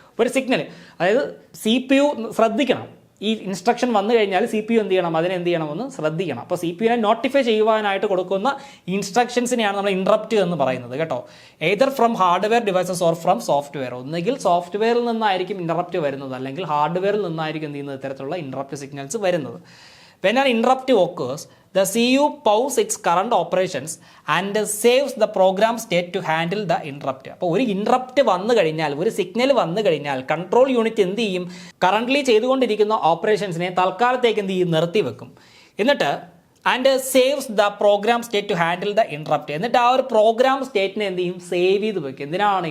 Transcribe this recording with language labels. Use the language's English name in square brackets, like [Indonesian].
[Malayalam] ഒരു സിഗ്നൽ, അതായത് CPU ശ്രദ്ധിക്കണം. ഈ ഇൻസ്ട്രക്ഷൻ വന്നു കഴിഞ്ഞാൽ CPU എന്ത് ചെയ്യണമെന്ന് ശ്രദ്ധിക്കണം. അപ്പോൾ CPUവിനെ നോട്ടിഫൈ ചെയ്യുവാനായിട്ട് കൊടുക്കുന്ന ഇൻസ്ട്രക്ഷൻസിനെയാണ് നമ്മൾ ഇൻറപ്റ്റ് എന്ന് പറയുന്നത് കേട്ടോ. [English] Either from hardware devices or from software. [Malayalam] ഒന്നുകിൽ സോഫ്റ്റ്വെയറിൽ നിന്നായിരിക്കും ഇൻറപ്റ്റ് വരുന്നത്, അല്ലെങ്കിൽ ഹാർഡ്വെയറിൽ നിന്നായിരിക്കും ഇത്തരത്തിലുള്ള ഇൻറപ്റ്റ് സിഗ്നൽസ് വരുന്നത്. [English] When an interrupt occurs, the CU pauses its current operations and saves the program state to handle the interrupt. [Malayalam] അപ്പോൾ ഒരു ഇൻറപ്റ്റ് വന്നു കഴിഞ്ഞാൽ, ഒരു സിഗ്നൽ വന്നു കഴിഞ്ഞാൽ കൺട്രോൾ യൂണിറ്റ് എന്ത് ചെയ്യും? കറൻ്റ്ലി ചെയ്തുകൊണ്ടിരിക്കുന്ന ഓപ്പറേഷൻസിനെ തൽക്കാലത്തേക്ക് നിർത്തി വെക്കും. എന്നിട്ട് [English] Saves the program state to handle the interrupt. [Malayalam] എന്നിട്ട് ആ ഒരു പ്രോഗ്രാം സ്റ്റേറ്റിനെ സേവ് ചെയ്ത് വെക്കും. എന്തിനാണ്?